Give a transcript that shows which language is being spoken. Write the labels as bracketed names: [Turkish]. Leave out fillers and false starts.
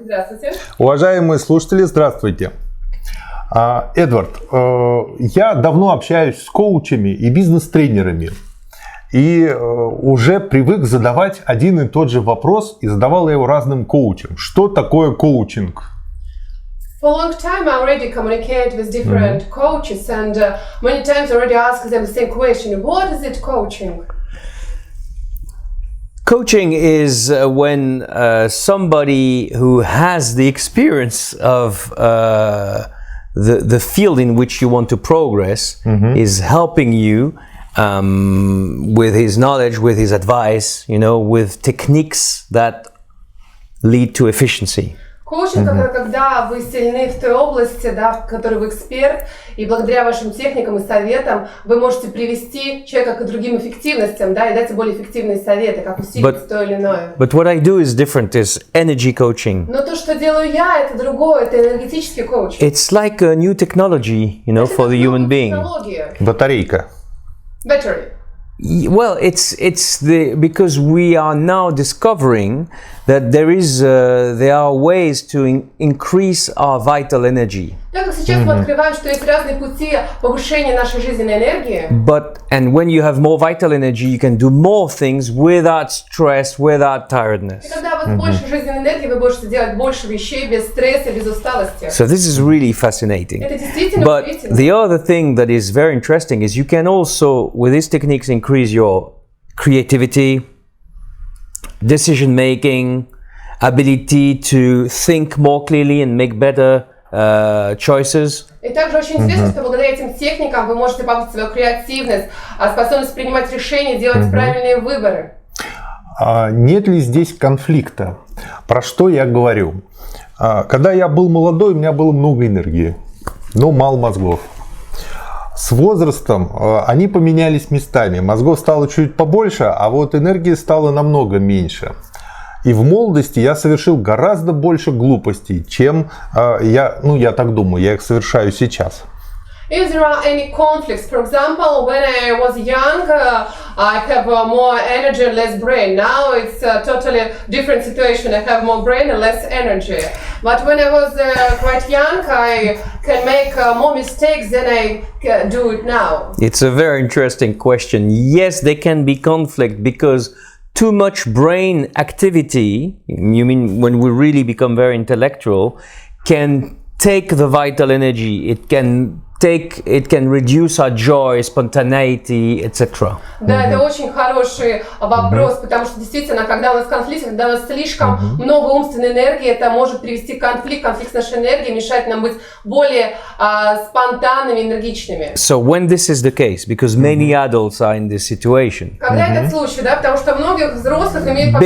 [Russian] Здравствуйте. Уважаемые слушатели, здравствуйте. Эдвард, я давно общаюсь с коучами и бизнес-тренерами. И уже привык задавать один и тот же вопрос, и задавал я его разным коучам. Что такое коучинг? [English] For a long time I already communicate with different coaches and many times I already ask them the same question. What is it coaching? Coaching is when somebody who has the experience of the field in which you want to progress is helping you with his knowledge, with his advice, with techniques that lead to efficiency. [Russian] Коучинг это когда вы сильны в той области, да, в которой вы эксперт, и благодаря вашим техникам и советам вы можете привести человека к другим эффективностям, да, и дать более эффективные советы, как усилить то или иное. [English] But what I do is different, is energy-coaching. [Russian] Но то, что делаю я, это другое, это энергетический коучинг. [English] It's like a new technology, for the human being. [Russian] Батарейка. [English] Battery. Well, because we are now discovering that there are ways to increase our vital energy. [Russian] Так как сейчас мы открываем, что есть разные пути повышения нашей жизненной энергии. [English] And when you have more vital energy, you can do more things without stress, without tiredness. [Russian] И когда у вас больше жизненной энергии, вы можете делать больше вещей без стресса, без усталости. [English] So this is really fascinating. [Russian] Это действительно [English] But [Russian] удивительно. [English] the other thing that is very interesting is you can also, with these techniques, increase your creativity, decision making, ability to think more clearly and make better choices. [Russian] И также очень интересно, что благодаря этим техникам вы можете повысить свою креативность, способность принимать решения, делать правильные выборы. Нет ли здесь конфликта? Про что я говорю? Когда я был молодой, у меня было много энергии, но мало мозгов. С возрастом они поменялись местами. Мозгов стало чуть побольше, а вот энергии стало намного меньше. И в молодости я совершил гораздо больше глупостей, чем я так думаю, я их совершаю сейчас. [English] If there are any conflicts, for example, when I was young, I have more energy and less brain. Now it's a totally different situation. I have more brain and less energy. But when I was quite young, I can make more mistakes than I do it now. It's a very interesting question. Yes, there can be conflict because too much brain activity, you mean when we really become very intellectual, can take the vital energy. It can reduce our joy, spontaneity, etc. [Russian] Да, это очень хороший вопрос, потому что действительно, когда у нас конфликт, когда у нас слишком много умственной энергии, это может привести к конфликт с нашей энергией, мешать нам быть более спонтанными, энергичными. [English] So when this is the case, because many adults are in this situation, [Russian] Когда этот случай, да, потому что многих взрослых имеют